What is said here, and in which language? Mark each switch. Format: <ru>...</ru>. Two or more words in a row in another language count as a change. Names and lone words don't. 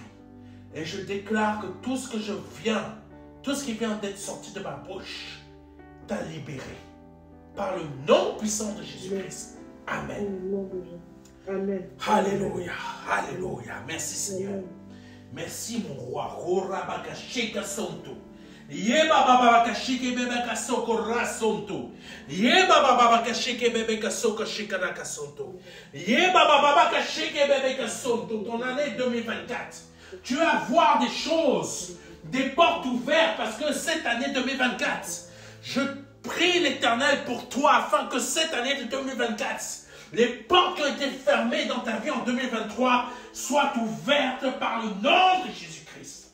<fr>Et je déclare que tout ce qui vient d'être sorti de ma bouche, t'a libéré. Par le nom puissant de Jésus-Christ. Amen. Amen. Alléluia. Alléluia. Merci Seigneur. Merci mon roi. Rorabakashika sonto. Yeba baba kashike bebe kasoko rasonto. Yeba baba kashike bebe kasoko shikana kasonto. Yeba baba kashike bebe kasonto. Ton année 2024, tu vas voir des choses, des portes ouvertes, parce que cette année 2024, je prie l'Éternel pour toi afin que cette année de 2024, les portes qui ont été fermées dans ta vie en 2023 soient ouvertes par le nom de Jésus-Christ.</fr>